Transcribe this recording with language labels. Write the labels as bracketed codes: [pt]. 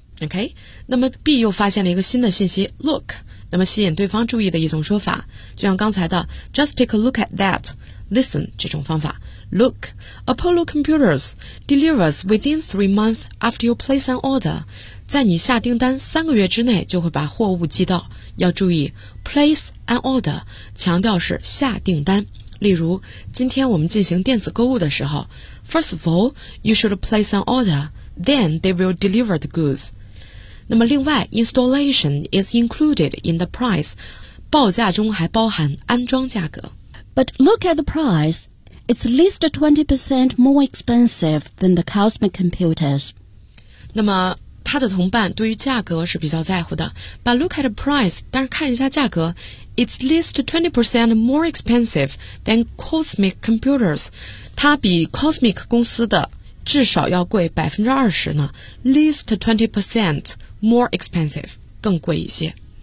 [zh] Okay, 那么 B 又发现了一个新的信息 look, 那么吸引对方注意的一种说法，就像刚才的 [en] just take a look at that, listen [zh] 这种方法 [en] look, Apollo Computers delivers within 3 months after you place an order, [zh] 在你下订单三个月之内就会把货物寄到，要注意 [en] place an order [zh] 强调是下订单。例如，今天我们进行电子购物的时候 [en] ，First of all, you should place an order, then they will deliver the goods. [zh] 那么，另外 [en] ，installation is included in the price. [zh] 报价中还包含安装价格。 [en] But look at the price; it's at least 20% more expensive than the Cosmic Computers. [zh] 那么。他的同伴对于价格是比较在乎的 [en] But look at the price [zh] 但是看一下价格 [en] It's at least 20% more expensive than Cosmic Computers [zh] 它比 Cosmic 公司的至少要贵 20% 呢 [en] least 20% more expensive [zh] 更贵一些